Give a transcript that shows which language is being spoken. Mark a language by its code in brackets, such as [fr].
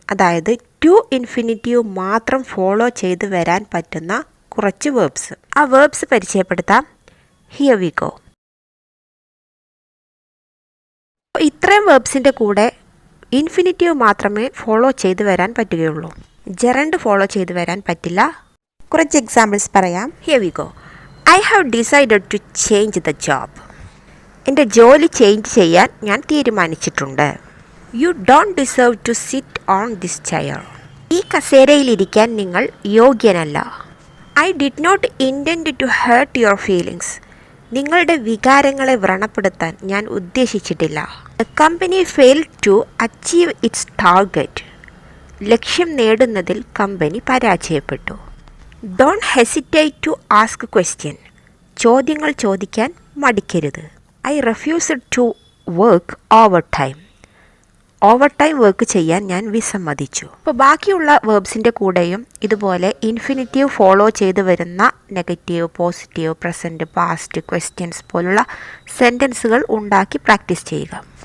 [ml] അതായത് to infinitive മാത്രം follow ചെയ്ത് വരാൻ പറ്റുന്ന കുറച്ച് വേർബ്സ്. ആ വേർബ്സ് പരിചയപ്പെടുത്താം. Here we go. ഇത്രയും വേർബ്സിൻ്റെ കൂടെ ഇൻഫിനിറ്റീവ് മാത്രമേ ഫോളോ ചെയ്ത് വരാൻ പറ്റുകയുള്ളൂ. ജെറണ്ട് ഫോളോ ചെയ്ത് വരാൻ പറ്റില്ല. കുറച്ച് എക്സാമ്പിൾസ് പറയാം. Here we go. [en] I have decided to change the job. [ml] എൻ്റെ ജോലി ചേഞ്ച് ചെയ്യാൻ ഞാൻ തീരുമാനിച്ചിട്ടുണ്ട്. [en] You don't deserve to sit on this chair. [ml] ഈ കസേരയിലിരിക്കാൻ നിങ്ങൾ യോഗ്യനല്ല. [en] I did not intend to hurt your feelings. [ml] നിങ്ങളുടെ വികാരങ്ങളെ വ്രണപ്പെടുത്താൻ ഞാൻ ഉദ്ദേശിച്ചിട്ടില്ല. [en] The company failed to achieve its target. [ml] ലക്ഷ്യം നേടുന്നതിൽ കമ്പനി പരാജയപ്പെട്ടു. [en] Don't hesitate to ask question. [ml] ചോദ്യങ്ങൾ ചോദിക്കാൻ മടിക്കരുത്. [en] I refused to work overtime. [ml] Overtime work ചെയ്യാൻ ഞാൻ വിസമ്മതിച്ചു. അപ്പോൾ ബാക്കിയുള്ള വേർബ്സിൻ്റെ കൂടെയും ഇതുപോലെ ഇൻഫിനിറ്റീവ് ഫോളോ ചെയ്ത് വരുന്ന negative, positive, present, past, questions പോലുള്ള സെൻറ്റൻസുകൾ ഉണ്ടാക്കി പ്രാക്ടീസ് ചെയ്യുക.